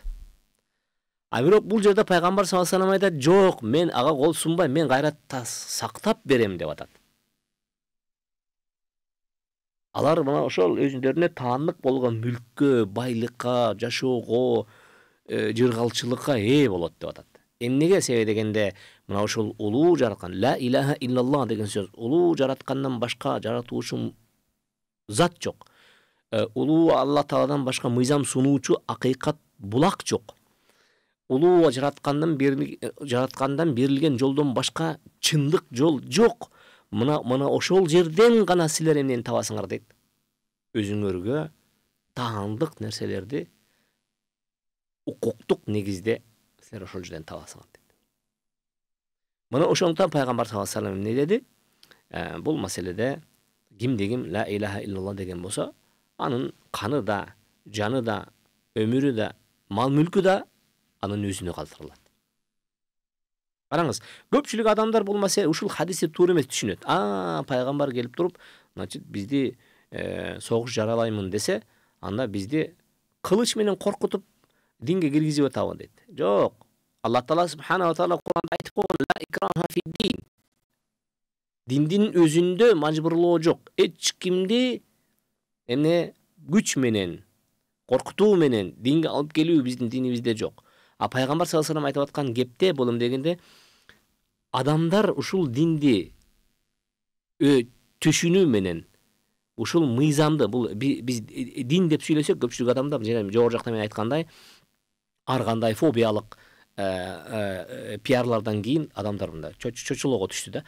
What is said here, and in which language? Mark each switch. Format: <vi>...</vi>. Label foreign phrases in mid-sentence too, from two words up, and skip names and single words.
<ky>А бирок бул жерде пайгамбар</ky> <ar>صلى الله عليه وسلم</ar> <ky>айтат: "Жок, мен ага кол сунбайм, мен кайратта сактап берем" деп атат. Алар мына ошол өзүндөрине таандык болгон мүлккө, байлыкка, жашоого, жыргалчылыкка ээ болот деп атат. Эмнеге себеби дегенде, мына ошол улуу жараткан</ky> <ar>لا إله إلا الله</ar> <ky>деген сөз, улуу жараткандан башка жаратуучу зат жок. Улуу Алла Тааладан башка мыйзам сунуучу акыйкат булак жок. Улуу жараткандан берилген жолдон башка чындык жол жок. Мына ошол жерден гана силер эмнени табасыңар дейт. Өзүңөргө таандык нерселерди укуктук негизде силер ошол жерден табасыңар дейт. Мына ошондуктан пайгамбар</ky> <ar>صلى الله عليه وسلم</ar> <ky>эмне деди? Бул маселеде кимде-ким</ky> <ar>لا إله إلا الله</ar> <ky>деген болсо, анын каны да, жаны да, өмүрү да, мал мүлкү да анын өзүнө калтырылат. Караңыз, көпчүлүк адамдар бул маселе ушул хадисти туура эмес түшүнөт. Пайгамбар келип туруп, значит, бизди согуш жаралаймын десе, анда бизди кылыч менен коркутуп динге киргизип атабы дейт. Жок.</ky> <ar>الله تعالى سبحانه وتعالى</ar> <ky>Кур'анда айтып койгон:</ky> <ar>"لا إكراه في الدين".</ar> <ky>Диндин өзүндө мажбурлоо жок. Эч кимди күч менен, коркутуу менен динге алып келүү биздин динибизде жок. А пайгамбар</ky> <ar>صلى الله عليه وسلم</ar> <ky>айтып аткан кепте бул эм дегенде, адамдар ушул динди түшүнүү менен, ушул мыйзамды, бул биз дин деп сүйлөсөк, көпчүлүк адамдар жогору жакта мен айткандай, ар кандай фобиялык пиарлардан кийин адамдар мындай чочулоого түштү да.</ky>